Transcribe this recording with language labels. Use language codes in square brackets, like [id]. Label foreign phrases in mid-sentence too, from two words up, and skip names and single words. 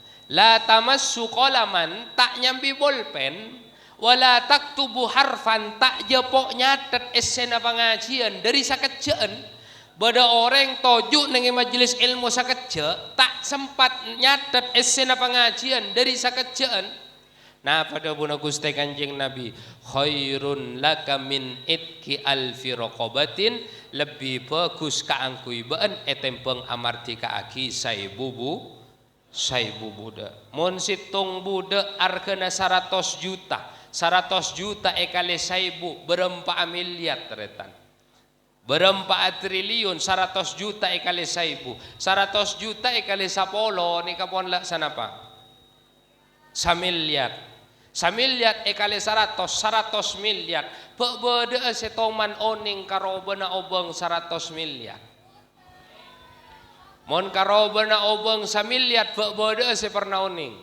[ar] La tamassu qalaman, [mad] tak nyambi bolpen, [ar] wala taktubu harfan, [mad] tak jepok nyatet esena pengajian dari sakejaan. Bada orang tojuk nengi majelis ilmu sakeja, tak sempat nyatet esena pengajian dari sakejaan. Nah pada buna Gusti Kanjeng Nabi, [ar] khairun laka min itki alfi raqabatin, [mad] lebih bagus ka angkui baan etempeng amarti ka aki saibu budak. Mun situng budak arkena 100 juta. 100 juta ekale saibu berempat miliar teretan. Berempat triliun 100 juta ekale saibu. 100 juta ekale sapolo ni kapon laksana apa? Samiliar. Samiliar ekale 100 miliar. Pebeda setoman oning karobana obeng 100 miliar. Mon karobana obeng samiliar pebeda seperna oning.